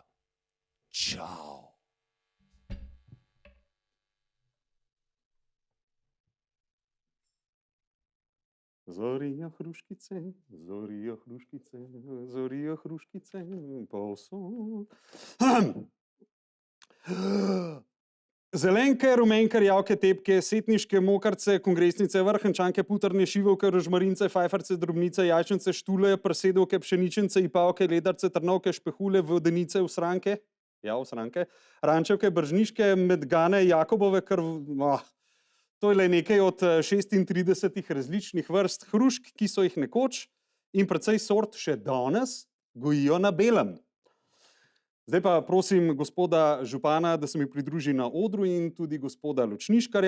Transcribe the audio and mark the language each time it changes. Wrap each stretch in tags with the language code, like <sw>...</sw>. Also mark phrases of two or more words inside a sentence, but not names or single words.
<sl>Čau. Zorijo hruškice, zorijo hruškice, zorijo hruškice, povsod. Zelenke, rumenke, rjavke, tepke, setniške, mokarce, kongresnice, vrhančanke, putrne, šivovke, rožmarince, fajfarce, drobnice, jajčnice, štule, prsedovke, pšeničnice, ipavke, ledarce, trnovke, špehule, vodenice, usranke, usranke, rančevke, bržniške, medgane, jakobove, To je le nekaj od 36 različnih vrst hrušk, ki so jih nekoč in precej sort še danes gojijo na belem. Zdaj pa prosim gospoda župana, da se mi pridruži na odru in tudi gospoda Ločniškarja.</sl>